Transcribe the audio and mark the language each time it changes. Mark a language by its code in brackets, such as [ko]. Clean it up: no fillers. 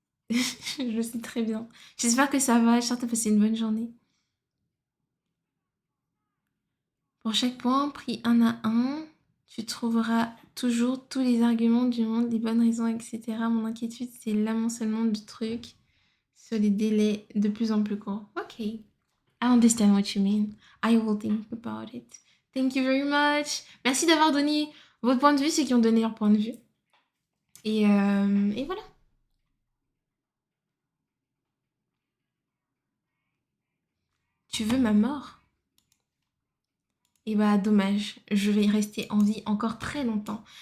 [fr] je sais très bien. J'espère que ça va, j'espère que t'as passé une bonne journée. Pour chaque point, pris un à un, tu trouveras toujours tous les arguments du monde, les bonnes raisons, etc. Mon inquiétude, c'est l'amoncellement de trucs sur les délais de plus en plus courts. Ok. [en] I understand what you mean. I will think about it. Thank you very much. [fr] Merci d'avoir donné votre point de vue, ceux qui ont donné leur point de vue. Et voilà. Tu veux ma mort? Et bah dommage, je vais rester en vie encore très longtemps.